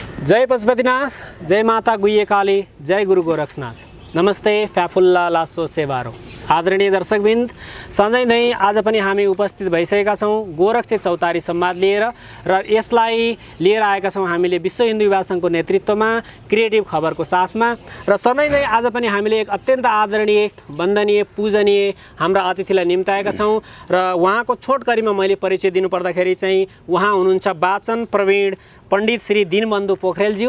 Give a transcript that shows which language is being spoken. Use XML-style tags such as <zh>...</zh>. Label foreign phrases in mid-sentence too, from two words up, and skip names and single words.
<ne>जय पशुपतिनाथ, जय माता गुह्य काली, जय गुरु गोरक्षनाथ। नमस्ते, फ्याफुल्ला लासो सेवारो। आदरणीय दर्शकवृन्द, सधैँ नै आज पनि हामी उपस्थित भइसकेका छौँ गोरक्ष चौतारी संवाद लिएर र यसलाई लिएर आएका छौँ हामीले विश्व हिन्दू युवा संघको नेतृत्वमा क्रिएटिभ खबरको साथमा। र सधैँ नै आज पनि हामीले एक अत्यन्त आदरणीय, वन्दनीय, पूजनीय हाम्रा अतिथिलाई निम्ताएका छौँ र उहाँको छोटकरीमा मैले परिचय दिनुपर्दाखेरि चाहिँ उहाँ हुनुहुन्छ वाचन प्रवीण पण्डित श्री दीनबन्धु पोखरेलज्यू।</ne>